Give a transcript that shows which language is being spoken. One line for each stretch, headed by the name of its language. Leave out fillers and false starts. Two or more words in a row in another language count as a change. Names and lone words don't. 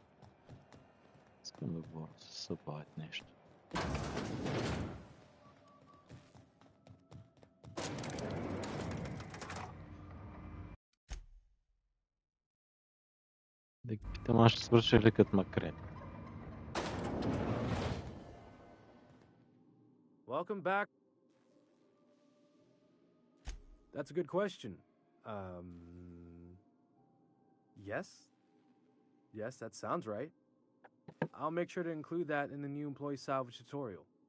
Bulgarian: Искам да говоря с Supply нещо. Да ги питам, аз ще свърша ли като макрет.
English: Welcome back. That's a good question. Yes? Yes, that sounds right. I'll make sure to include that in the new employee salvage tutorial.